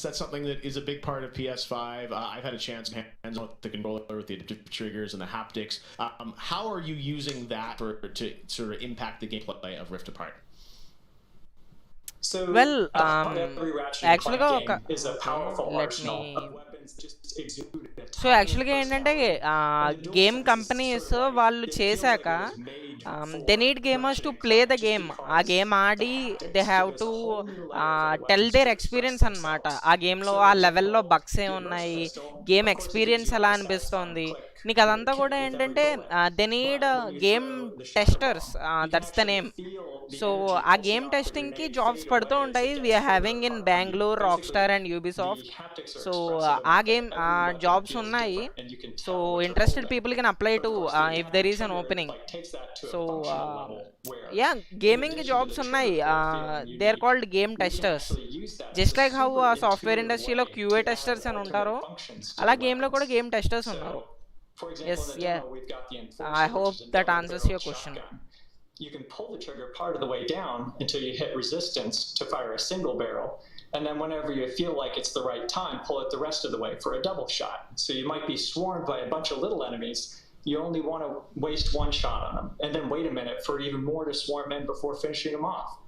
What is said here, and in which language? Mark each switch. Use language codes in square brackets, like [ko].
[en] That's something that is a big part of PS5. I've had a chance to hands on with the controller, with the adaptive triggers and the haptics. How are you using that to sort of impact the gameplay of Rift Apart? So, well, every Ratchet actually game is a powerful arsenal of weapons just exude. So actually ఏంటంటే game companies వాళ్ళు చేశాక they need gamers to play the game. ఆ game ఆడి they have to tell their experience అనమాట. [te] ఆ గేమ్లో ఆ లెవెల్లో బగ్స్ ఏ ఉన్నాయి, గేమ్ ఎక్స్పీరియన్స్ ఎలా అనిపిస్తుంది నీకు, అదంతా కూడా ఏంటంటే they need game testers, that's the name. So ఆ గేమ్ టెస్టింగ్కి జాబ్స్ పడుతూ ఉంటాయి. We are having in Bengaluru, rock star and యూబీసాఫ్ట్. [en] So ఆ game jobs ఉన్నాయి. So interested people can apply to if there is an opening. [te] So yeah, gaming jobs ఉన్నాయి. They are called game testers. Just like how software ఇండస్ట్రీలో QA testers అని ఉంటారో, అలా గేమ్లో కూడా game testers ఉన్నారు. [en] For example, in the demo, we've got the enforcer. I hope that answers your question. You can pull the trigger part of the way down until you hit resistance to fire a single barrel, and then whenever you feel like it's the right time, pull it the rest of the way for a double shot. So you might be swarmed by a bunch of little enemies. You only want to waste one shot on them, and then wait a minute for even more to swarm in before finishing them off.